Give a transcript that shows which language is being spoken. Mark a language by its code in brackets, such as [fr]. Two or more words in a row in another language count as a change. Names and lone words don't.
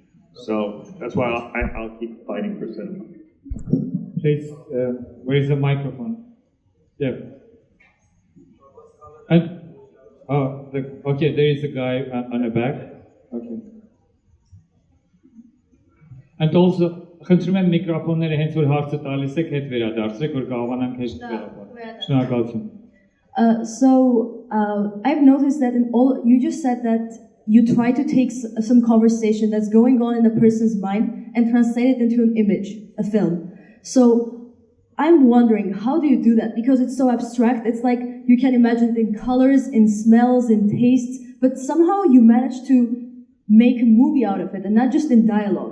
[en] So that's why I'll keep fighting for cinema. Please, where is the microphone? Yeah. And okay, there is a guy on the back. Okay. And also, [hy] խնդրում եմ միկրոֆոնները հենց որ հարցը տալիս եք հետ վերադարձրեք, որ կարողանանք հեշտ վերաբերել։ Շնորհակալություն։ [en] I've noticed that you just said that you try to take some conversation that's going on in a person's mind and translate it into an image, a film. So I'm wondering, how do you do that? Because it's so abstract. It's like you can imagine it in colors, in smells, in tastes, but somehow you manage to make a movie out of it, and not just in dialogue.